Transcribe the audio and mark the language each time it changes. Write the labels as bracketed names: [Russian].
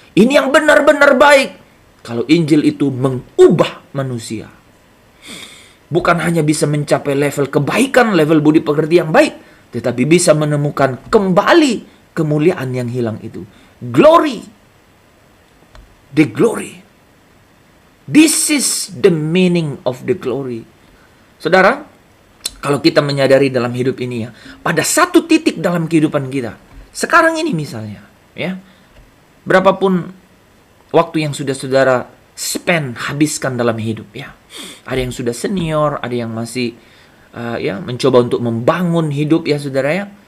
[Indonesian] Ini yang benar-benar baik. Kalau Injil itu mengubah manusia, bukan hanya bisa mencapai level kebaikan, level budi pekerti yang baik, tetapi bisa menemukan kembali kemuliaan yang hilang itu. [English] Glory. The glory. This is the meaning of the glory. [Indonesian] Saudara, kalau kita menyadari dalam hidup ini, ya, pada satu titik dalam kehidupan kita, sekarang ini misalnya, ya, berapapun waktu yang sudah saudara habiskan dalam hidup, ya, ada yang sudah senior, ada yang masih ya mencoba untuk membangun hidup, ya saudara, ya.